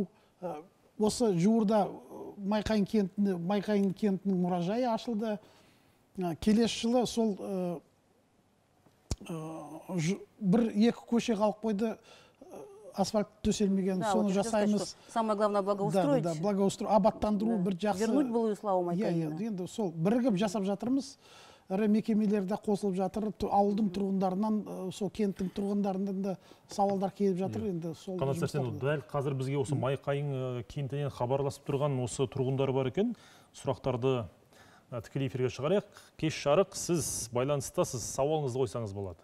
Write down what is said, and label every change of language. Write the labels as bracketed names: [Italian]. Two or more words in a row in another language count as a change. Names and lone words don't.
[Kazakh] Осы жуырда Майқайың кентінің мұражайы ашылды. Келесі жылы сол бір-екі көше қалып қойды, асфальт төселмеген, соны жасаймыз. [Russian] Самое главное благоустроить. Да, благоустроить, [Kazakh] абаттандыру бір жақсы. [Russian] Вернуть былую славу Майқайыңа. [Kazakh] Енді сол бірігіп жасап жатырмыз. Ірі мекемелерде қосылып жатыр. Ауылдың тұрғындарынан, сол кенттің тұрғындарынан да сауалдар келіп жатыр. Енді сол Қанат Сәрсенұлы, дәл қазір бізге осы Майқайың кентінен хабарласып тұрған осы тұрғындар бар екен. Сұрақтарды тікелей эфирге шығарайық. Кеш жарық, сіз байланыстасыз, сауалыңызды қойсаңыз болады.